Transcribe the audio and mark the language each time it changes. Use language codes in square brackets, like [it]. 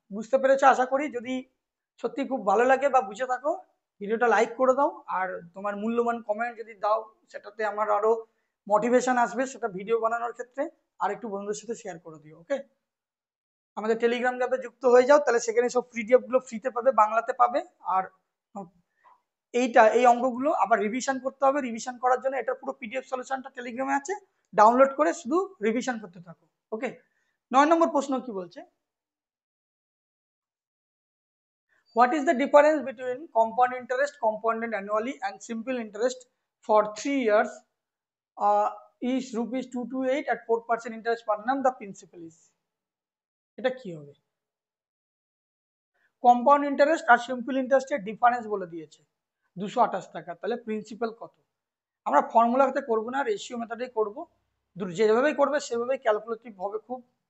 [bn] বুঝতে পেরেছো আশা করি, যদি সত্যি খুব ভালো লাগে বা বুঝে থাকো ভিডিওটা লাইক করে দাও, আর তোমার মূল্যবান কমেন্ট যদি দাও সেটাতে আমার আরো মোটিভেশন আসবে সেটা ভিডিও বানানোর ক্ষেত্রে, আর একটু বন্ধুদের সাথে শেয়ার করে দিও। ওকে, আমাদের টেলিগ্রাম গ্রুপে যুক্ত হয়ে যাও, তাহলে সেখানে সব পিডিএফ গুলো ফ্রিতে পাবে, বাংলাতে পাবে, আর এই অঙ্কগুলো আবার রিভিশন করতে হবে, রিভিশন করার জন্য এটা পুরো পিডিএফ সলিউশনটা টেলিগ্রামে আছে, ডাউনলোড করে শুধু রিভিশন করতে থাকো। [en] okay, [bn] 9 নম্বর প্রশ্ন কি বলছে, [en] what is the difference between compound interest compounded annually and simple interest for 3 years is rupees 228 at 4% interest per annum, the principal is, [bn] এটা কি হবে? কম্পাউন্ড ইন্টারেস্ট আর সিম্পল ইন্টারেস্টের ডিফারেন্স বলে দিয়েছে 228 টাকা, তাহলে প্রিন্সিপাল কত? আমরা ফর্মুলাতে করবো না, রেশিও মেথডেই করবো, যেভাবেই করবে সেভাবেই ক্যালকুলেটিভ হবে খুব।